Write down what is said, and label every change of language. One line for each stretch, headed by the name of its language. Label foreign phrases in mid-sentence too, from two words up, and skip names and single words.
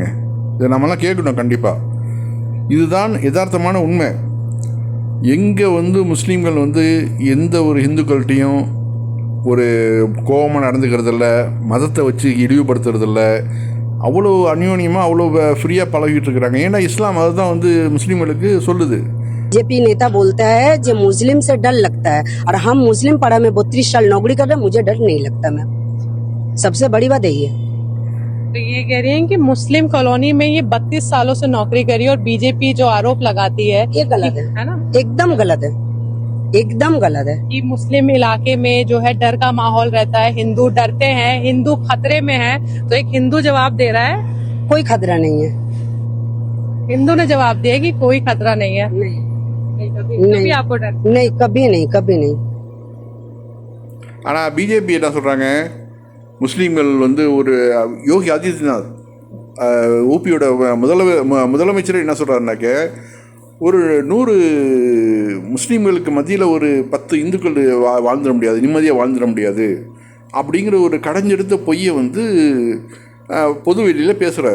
Tamil: இதை நம்மளாம் கேட்கணும் கண்டிப்பாக. இதுதான் யதார்த்தமான உண்மை. எங்கே முஸ்லீம்கள் எந்த ஒரு இந்துக்கள்கிட்டையும் ஒரு கோபமாக நடந்துக்கிறதில்ல, மதத்தை வச்சு இழிவுபடுத்துறதில்ல, அவ்வளோ அந்யோன்யமாக அவ்வளோ ஃப்ரீயாக பழகிட்டு இருக்கிறாங்க. ஏன்னா இஸ்லாம் அதுதான் முஸ்லீம்களுக்கு சொல்லுது.
Hindi: बीजेपी नेता बोलता है जो मुस्लिम से डर लगता है, और हम मुस्लिम पड़ा में 32 साल नौकरी कर रहे हैं, मुझे डर नहीं लगता। मैं सबसे बड़ी बात यही है। तो ये कह रही हैं कि मुस्लिम कॉलोनी में ये 32 सालों से नौकरी करी, और बीजेपी जो आरोप लगाती है ये गलत है ना? एकदम गलत है, एकदम गलत है। कि मुस्लिम इलाके में जो है डर का माहौल रहता है, हिंदू डरते हैं, हिंदू खतरे में है। तो एक हिंदू जवाब दे रहा है कोई खतरा नहीं है। हिंदू ने जवाब दिया कि कोई खतरा नहीं है। नहीं, आपको डर नहीं, कभी नहीं, कभी नहीं।
Tamil: ஆனால் பிஜேபி என்ன சொல்கிறாங்க, முஸ்லீம்கள் ஒரு யோகி ஆதித்யநாத் ஊபியோட முதலமைச்சர் என்ன சொல்கிறாருனாக்க, ஒரு 100 முஸ்லீம்களுக்கு மத்தியில் ஒரு 10 இந்துக்கள் வாழ்ந்துட முடியாது, நிம்மதியாக வாழ்ந்துட முடியாது அப்படிங்கிற ஒரு கடைஞ்செடுத்த பொய்யை பொது வெளியில் பேசுகிறார்.